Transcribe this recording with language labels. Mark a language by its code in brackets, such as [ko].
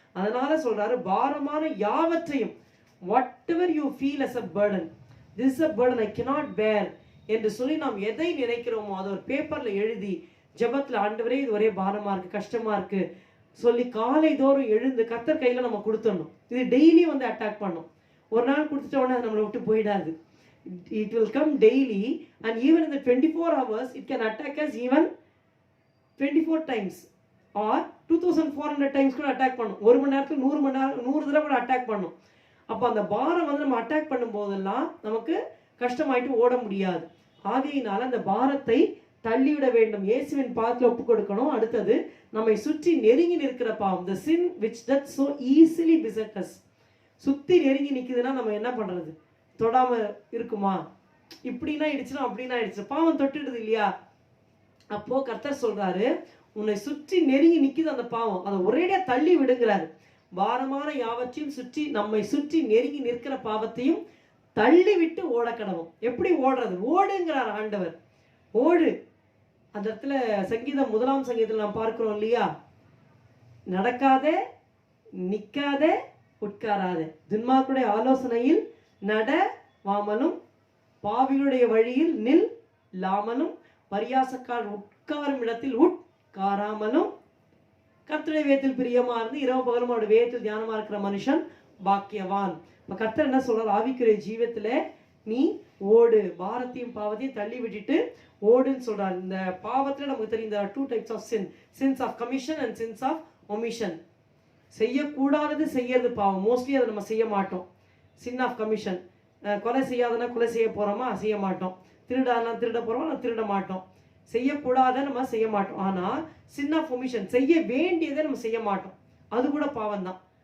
[ta] அதனால சொல்றாரு, பாரமான யாவற்றையும், [en] whatever you feel as a burden, this is a burden I cannot bear [ta] என்று சொல்லி நாம் எதை நினைக்கிறோமோ அதை ஒரு பேப்பர்ல எழுதி ஜெபத்துல, ஆண்டவரே இது ஒரே பாரமா இருக்கு, கஷ்டமா இருக்கு சொல்லி காலை தோறும் எழுந்து கர்த்தர் கையில நம்ம கொடுத்துடணும். இது டெய்லி அட்டாக் பண்ணும். ஒரு நாள் கொடுத்துட்ட உடனே அது நம்மளை விட்டு போயிடாது. [en] It will come daily and even in the 24 hours it can attack us even 24 times or 2400 times [ta] கூட அட்டாக் பண்ணும். ஒரு மணி நேரத்துக்கு 100 தடவை கூட அட்டாக் பண்ணும். அப்போ அந்த பாரம் நம்ம அட்டாக் பண்ணும் போதெல்லாம் நமக்கு கஷ்டமாயிட்டு ஓட முடியாது. ஆகையினால அந்த பாரத்தை தள்ளிவிட வேண்டும், இயேசுவின் பாதத்தில் ஒப்பு கொடுக்கணும். அடுத்தது, நம்மை சுற்றி நெருங்கி நிற்கிற பாவம், [en] the sin which does so easily beset us. [ta] சுத்தி நெருங்கி நிக்குதுன்னா நம்ம என்ன பண்றது? தொடாம இருக்குமா? இப்படின்னா இடிச்சுனா அப்படின்னா இடிச்சு பாவம் தொட்டுடுது இல்லையா? அப்போ கர்த்தர் சொல்றாரு, உன்னை சுற்றி நெருங்கி நிக்குது அந்த பாவம், அதை ஒரேடியா தள்ளி விடுங்கிறாரு. பாரமான யாவற்றையும் சுற்றி நம்மை சுற்றி நெருங்கி நிற்கிற பாவத்தையும் தள்ளி விட்டு ஓட கடவும். எப்படி ஓடுறது? ஓடுங்கிறார் ஆண்டவர், ஓடு. அந்த இடத்துல சங்கீதம் 1ஆம் சங்கீதத்தில் நாம் பார்க்கிறோம் இல்லையா, நடக்காதே, நிக்காதே, உட்காராதே, துன்மார்க்கருடைய ஆலோசனையில் நடவாமலும், பாவிகளுடைய வழியில் நில்லாமலும், பரியாசக்கார் உட்காரும் இடத்தில் உட்காராமலும், கர்த்தருடைய வேதத்தில் பிரியமா இருந்து இரவு பகலும் அவருடைய வேதத்தில் தியானமா இருக்கிற மனுஷன் பாக்கியவான். இப்ப கர்த்தர் என்ன சொல்றார்? ஆவிக்குரிய ஜீவத்துல நீ ஓடு, பாரத்தையும் பாவத்தையும் தள்ளி விட்டுட்டு ஓடுன்னு சொல்றாரு. இந்த பாவத்துல நமக்கு தெரியும், [en] there are 2 types of sin, sins of commission and sins of omission. [ta] செய்யக்கூடாதது செய்யறது பாவம், மோஸ்ட்லி அதை நம்ம செய்ய மாட்டோம். சின் ஆஃப் கமிஷன், கொலை செய்யாதனா கொலை செய்ய போறோமா? செய்ய மாட்டோம். திருடானா திருட போறோமா? திருட மாட்டோம். செய்யக்கூடாத நம்ம செய்ய மாட்டோம். ஆனா சின் ஆஃப் ஒமிஷன், செய்ய வேண்டியதை நம்ம செய்ய மாட்டோம், அது கூட பாவம் தான்.